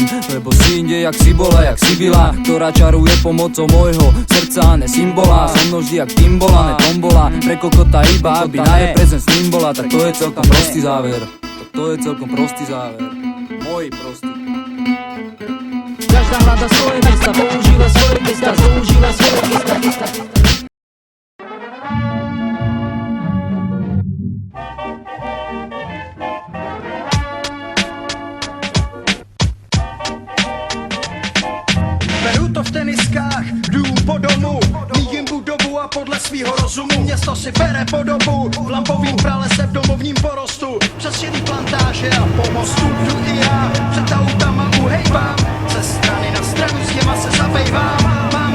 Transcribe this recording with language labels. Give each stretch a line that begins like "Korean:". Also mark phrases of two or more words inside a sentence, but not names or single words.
Slovak: Lebo si inde jak si bola,
Czech: jak si byla,
Slovak: ktorá čaruje pomocou môjho srdca a ne symbola. So mnou vždy jak Timbola, ne tombola, pre kokota iba, aby na jej prezent s ním bola. Tak to je celkom prostý záver. To je celkom prostý záver. Môj prostý. Každá hľada svoje gesta, používa svoje gesta, používa svoje gesta.
Czech: Beru to v teniskách, jdu po domu, míjím budovu a podle svýho rozumu město si bere podobu, v lampovým pralese v domovním porostu, přes šedý plantáže a po mostu jdu i já, před autama uhejbám, ze strany na stranu s těma se zabejvám.